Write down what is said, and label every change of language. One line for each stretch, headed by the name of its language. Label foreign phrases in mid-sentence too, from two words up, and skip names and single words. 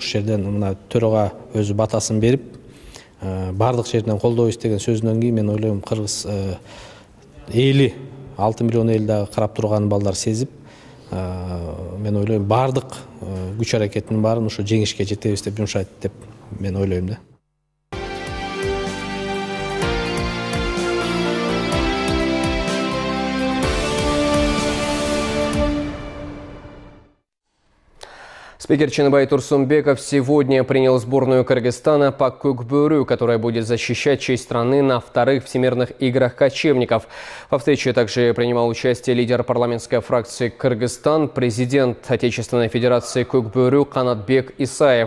Kyrgyz: Ушул жерден мына төрага өзү батасын берип бардык жерден колдойбуз деген сөзүнөн кийин мен ойлойм кыргыз эли 6 миллион эл дагы карап турган балдар сезип, мен ойлойм бардык күч аракеттин баарын ушу жеңишке жетебиз деп жумшайт деп мен ойлойм да.
Russian: Спикер Чыныбай Турсунбеков сегодня принял сборную Кыргызстана по көкбөрү, которая будет защищать честь страны на вторых всемирных играх кочевников. Во встрече также принимал участие лидер парламентской фракции Кыргызстан, президент Отечественной Федерации көкбөрү Канатбек Исаев.